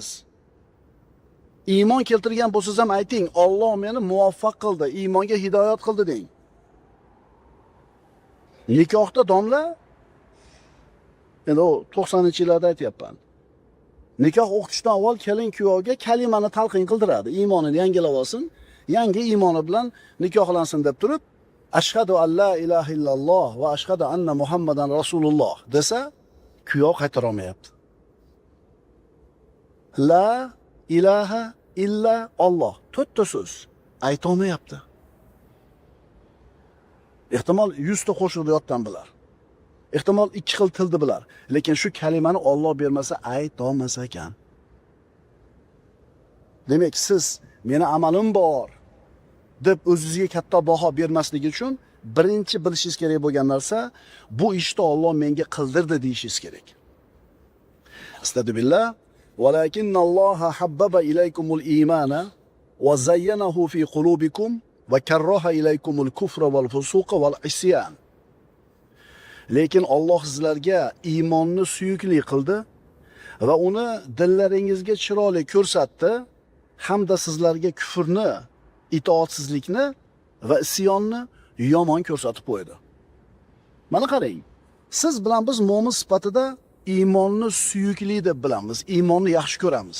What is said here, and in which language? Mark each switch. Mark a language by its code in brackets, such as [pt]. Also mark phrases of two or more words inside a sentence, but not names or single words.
[uz] Iymon keltirgan bo'lsangiz ham ayting, Alloh meni muvaffaq qildi, iymonga hidoyat qildi deng. Nikohda domla, endi 90-yillarda aytyapman. Nikoh o'qitishdan avval kelin kuyovga kalimani talqin qildiradi, iymonini yangilab olsin, yangi iymoni bilan nikohlansin deb turib, [ar] أشهد أن لا إله إلا الله وأشهد أن محمدا رسول الله [uz] desa, kuyov qaytara olmayapti. [ar] لا إله إلا الله, [uz] to'rtta so'z ayta olmayapti. Ehtimol 100 ta qo'shiqda yotdan bilar. Ehtimol 2 xil tilni bilar, lekin shu kalimani Alloh bermasa ayta olmas ekan. Demak, siz meni amalim bor deb o'zingizga katta baho bermasligi uchun birinchi bilishingiz kerak bo'lgan narsa, bu ishni Alloh menga qildirdi deyishingiz kerak. [ar] أستغفر الله. ولكن الله حبب إليكم الإيمان وزينه في قلوبكم وكره إليكم الكفر والفسوق والعصيان. [uz] Lekin Alloh sizlarga iymonni suyukli qildi va uni dillaringizga chiroyli ko'rsatdi, hamda sizlarga kufrni, itoatsizlikni va isyonni yomon ko'rsatib qo'ydi. Mana qarang, siz bilan biz mo'min sifatida iymonni suyukli deb bilamiz, iymonni yaxshi ko'ramiz.